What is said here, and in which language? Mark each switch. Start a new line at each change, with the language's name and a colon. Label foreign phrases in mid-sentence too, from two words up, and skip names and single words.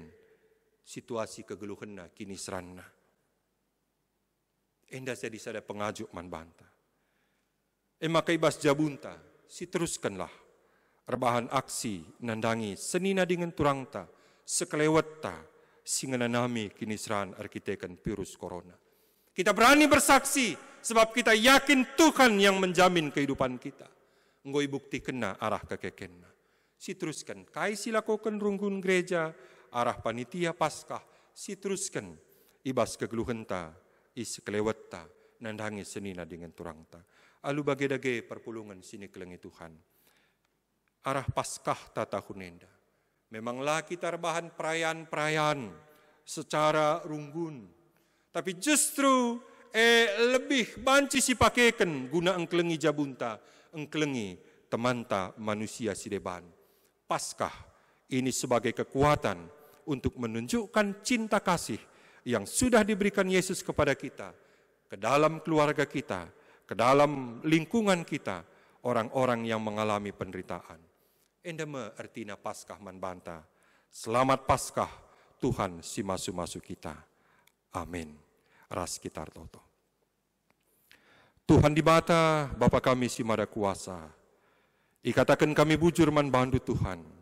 Batak Karo: Situasi kegeluhanna kini seranna. Enda jadi sada pengajuk man banta. Maka ibas jabunta, si teruskanlah. Rebahan aksi nandangi senina dengan turangta. Sekelewetta singana nami kini seran arkiteken virus corona.
Indonesian: Kita berani bersaksi sebab kita yakin Tuhan yang menjamin kehidupan kita.
Batak Karo: Ngoi bukti kena arah kekekenna. Si teruskan, kai silakokan runggun gereja, arah panitia Paskah, si teruskan, ibas kegeluhenta, is kelewetta, nandangi senina dengan turangta. Alu bagedage perpulungan sini kelengi Tuhan. Arah Paskah tata hunenda.
Indonesian: Memanglah kita rebahan perayaan-perayaan secara runggun. Tapi justru lebih
Batak Karo: banci si pakaikan guna engkelengi jabunta, engkelengi temanta manusia si deban.
Indonesian: Paskah ini sebagai kekuatan untuk menunjukkan cinta kasih yang sudah diberikan Yesus kepada kita, ke dalam keluarga kita, ke dalam lingkungan kita, orang-orang yang mengalami penderitaan.
Batak Karo: Endeme artina Paskah man banta.
Indonesian: Selamat Paskah
Batak Karo: Tuhan si masu-masu kita. Amin. Ras kita toto. Tuhan dibata Bapa kami si mada kuasa. Ikatakan kami bujur man bandu Tuhan.